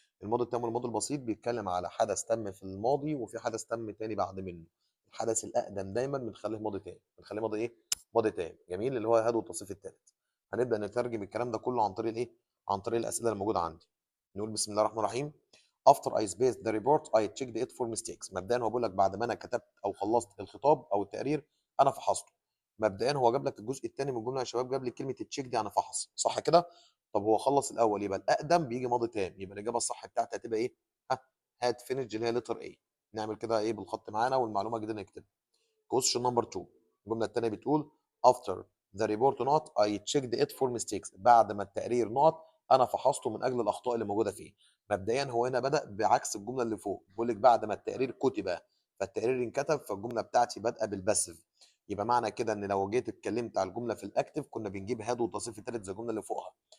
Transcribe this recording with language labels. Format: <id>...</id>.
<ar>الماضي التام والماضي البسيط بيتكلم على حدث تم في الماضي وفي حدث تم تاني بعد منه. الحدث الاقدم دايما بنخليه ماضي تام، بنخليه ماضي ايه؟ ماضي تام. جميل، اللي هو هذا التصريف الثالث. هنبدا نترجم الكلام ده كله عن طريق الايه؟ عن طريق الاسئله اللي موجوده عندي. نقول بسم الله الرحمن الرحيم.</ar> <en>After I spaced the report I checked it for mistakes.</en> <ar>مبدئيا هو بيقول لك بعد ما انا كتبت او خلصت الخطاب او التقرير انا فحصته. مبدئيا هو جاب لك الجزء الثاني من الجمله يا شباب، جاب لي كلمه تشيك دي يعني فحص، صح كده؟ طب هو خلص الاول يبقى الاقدم بيجي ماضي تام، يبقى الاجابه الصح بتاعتي هتبقى ايه؟ ها هات فينيش اللي هي لتر ايه. نعمل كده ايه بالخط معانا والمعلومه الجديده نكتبها.</ar> <en>question number 2.</en> <ar>الجمله الثانيه بتقول</ar> <en>after the report not I checked it for mistakes.</en> <ar>بعد ما التقرير نقط انا فحصته من اجل الاخطاء اللي موجوده فيه. مبدئيا هو هنا بدا بعكس الجمله اللي فوق، بيقول لك بعد ما التقرير كتب فالتقرير انكتب، فالجمله بتاعتي بادئه بالباسيف. يبقى معنى كده ان لو جيت اتكلمت على الجمله في الاكتف كنا بنجيب هاد والتصريف الثالث زي الجمله اللي فوقها.</ar>